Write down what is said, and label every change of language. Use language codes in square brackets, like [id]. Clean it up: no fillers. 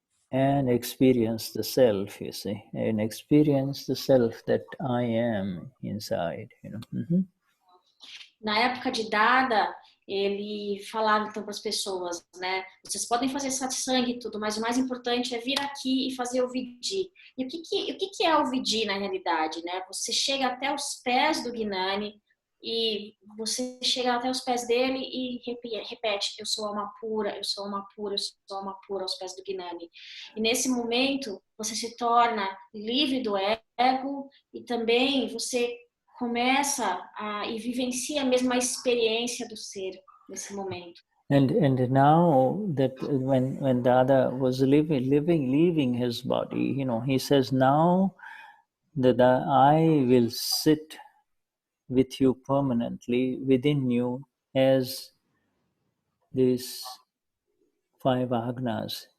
[en] and experience the self, you see, and experience the self that I am inside, you know. [pt] Na época de Dada, ele falava então para as pessoas, né? Vocês podem fazer satsang e tudo, mas o mais importante é vir aqui e fazer o Vidhi. E o que é o Vidhi na realidade, né? Você chega até os pés do Gnani e você chega até os pés dele e repete: eu sou alma pura, eu sou alma pura, eu sou alma pura aos pés do Gnani. E nesse momento você se torna livre do ego e também você começa e vivencia a mesma experiência do ser nesse momento. [en] And now that when Dada was leaving his body, you know, he says, now that I will sit with you permanently within you as these 5 agnas.